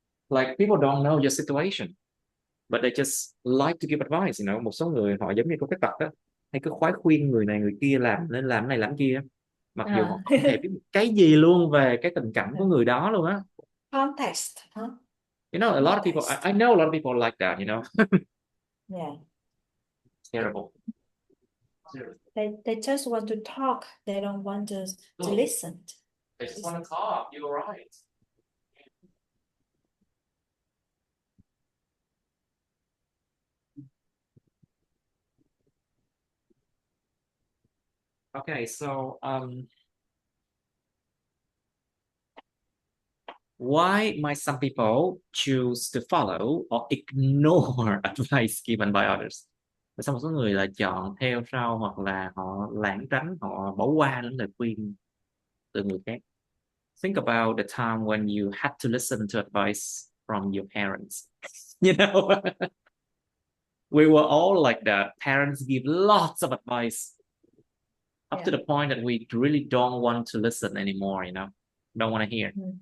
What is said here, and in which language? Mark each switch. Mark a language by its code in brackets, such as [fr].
[en] Like people don't know your situation, but they just like to give advice, [vi] Một số người họ giống như có cái tật đó, hay cứ khoái khuyên người này người kia nên làm này làm kia, mặc dù họ không hề biết cái gì luôn về cái tình cảnh của người đó luôn á. [en] Context, huh? A lot of people, I know a lot of people like that, Yeah. Terrible. They just want to talk. They don't want to listen. They just want to talk. You're right. Okay, so why might some people choose to follow or ignore advice given by others? [vi] Tại sao một số người lại chọn theo sau hoặc là họ lảng tránh, họ bỏ qua những lời khuyên từ người khác? [en] Think about the time when you had to listen to advice from your parents. We were all like that. Parents give lots of advice up to the point that we really don't want to listen anymore, don't want to hear.